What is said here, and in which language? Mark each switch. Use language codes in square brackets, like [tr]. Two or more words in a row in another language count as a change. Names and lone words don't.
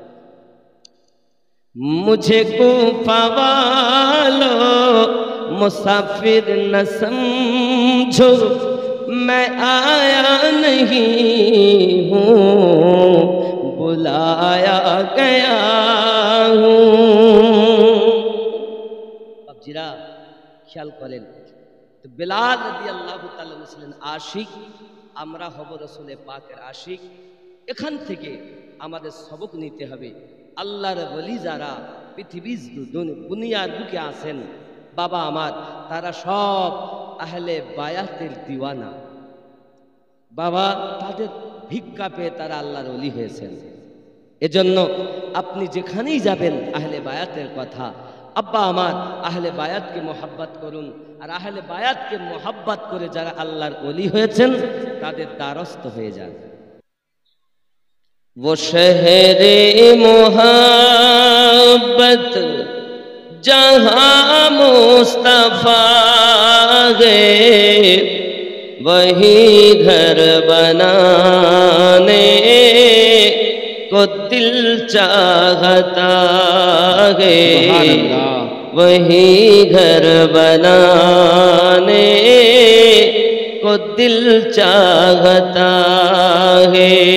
[ur] مجھے کوفہ والو مسافر نہ سمجھو میں آیا نہیں ہوں بلایا گیا ہوں اب جرا [bn] খেয়াল করেন তো বেলাল রাদিয়াল্লাহু তাআলা ছিলেন আশিক আমরা হব রাসূলের পাকের আশিক এখান থেকে আমাদের সবক নিতে হবে আল্লাহর ওলি যারা পৃথিবীর দুনিয়ার বুকে আছেন বাবা আমার তারা সব আহলে বায়াতের দিওয়ানা বাবা তাদের ভিক্ষা পেয়ে তারা আল্লাহর ওলি হয়েছেন এজন্য আপনি যেখানেই যাবেন আহলে বায়াতের কথা আব্বা আমার আহলে বায়াতকে মোহাব্বত করুন আর আহলে বায়াতকে মোহাব্বত করে যারা আল্লাহর ওলি হয়েছেন তাদের দ্বারস্থ হয়ে যান [ur] وہ شہرِ محبت جہاں مصطفیٰ گئے وہی گھر بنانے کو دل چاہتا ہے وہی گھر بنانے کو دل چاہتا ہے